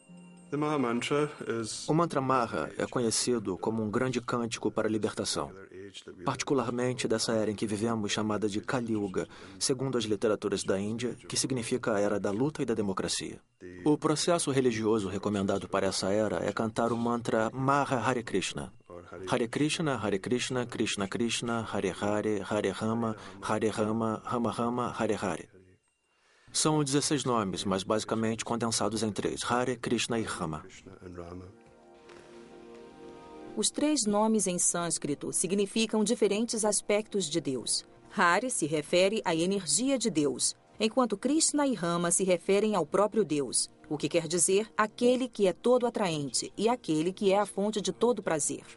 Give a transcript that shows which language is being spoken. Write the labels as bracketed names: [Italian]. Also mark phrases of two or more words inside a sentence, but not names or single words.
[Portuguese] O mantra Maha é conhecido como um grande cântico para a libertação, particularmente dessa era em que vivemos, chamada de Kali Yuga, segundo as literaturas da Índia, que significa a era da luta e da democracia. O processo religioso recomendado para essa era é cantar o mantra Maha Hare Krishna. Hare Krishna, Krishna Krishna, Hare Hare, Hare Rama, Rama Rama, Hare Hare. São 16 nomes, mas basicamente condensados em 3, Hare, Krishna e Rama. Os 3 nomes em sânscrito significam diferentes aspectos de Deus. Hare se refere à energia de Deus, enquanto Krishna e Rama se referem ao próprio Deus, o que quer dizer aquele que é todo atraente e aquele que é a fonte de todo prazer.